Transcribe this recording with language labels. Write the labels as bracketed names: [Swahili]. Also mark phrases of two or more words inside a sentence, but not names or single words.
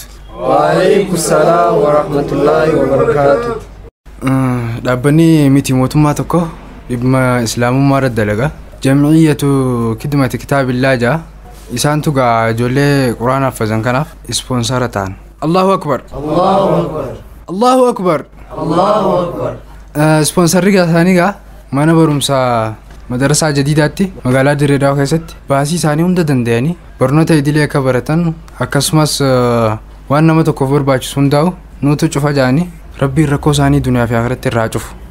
[Arabic] وعليكم السلام ورحمة الله وبركاته [Oromo] dhaabbanni miti mootummaa tokko dhimma islaamummaa irratti dalaga jamciyyatu kidmati kitaabillaa jaa isaantu gaa ijoollee quraana hafazan kanaaf ispoonsara ta'an [Arabic] الله أكبر الله أكبر [Oromo] ispoonsarri isaanii gaa mana barumsaa madarasaa jadiidaatti magaalaa Dirreedawaa keessatti baasii isaanii hunda danda'anii barnoota idilee akka baratan akkasumas waan nama tokkoof barbaachisu hundaa'u nuutu cufa jaanii rabbiin rakkoo isaanii duniyaa fi akhiratti irraa cufu